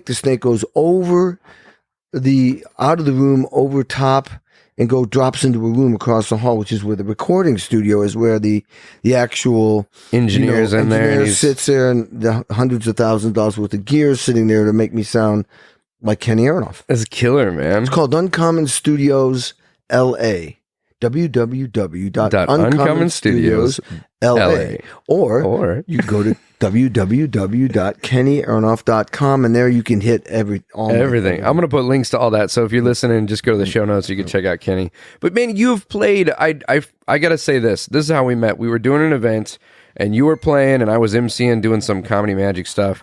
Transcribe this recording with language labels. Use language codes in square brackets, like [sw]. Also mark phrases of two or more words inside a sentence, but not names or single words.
[en] The snake goes out of the room over top and drops into a room across the hall, which is where the recording studio is, where the actual engineer sits there, and the hundreds of thousands of dollars worth of gear sitting there to make me sound like Kenny Aronoff. That's killer, man. It's called Uncommon Studios LA. www.uncommonstudios.la. Or you go to www.kennyaronoff.com, and there you can hit everything. I'm going to put links to all that. So if you're listening, just go to the show notes. You can check out Kenny. But man, you've played. I got to say this. This is how we met. We were doing an event, and you were playing, and I was emceeing, doing some comedy magic stuff.